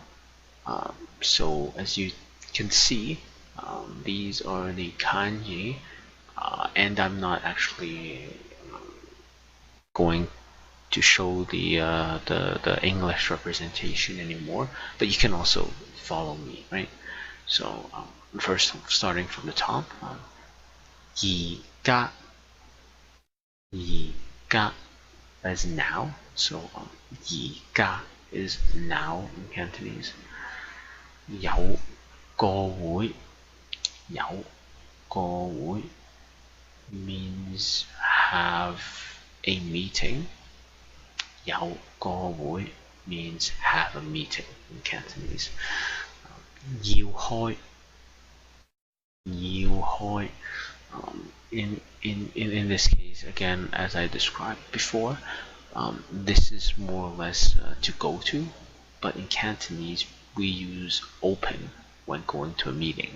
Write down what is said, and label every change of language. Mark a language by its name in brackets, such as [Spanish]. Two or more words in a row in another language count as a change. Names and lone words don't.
[English] So as you can see, these are the kanji, and I'm not actually going to show the English representation anymore, but you can also follow me, right? So first, starting from the top, [Cantonese] 而家 而家 [English] as now. So 而家 is now in Cantonese. [Cantonese] 有個會有個會 [English] means have a meeting. [Cantonese] 有個會 [English] means have a meeting in Cantonese. [Cantonese] 要開 [English] in this case, again, as I described before, this is more or less to go to, but in Cantonese we use open when going to a meeting.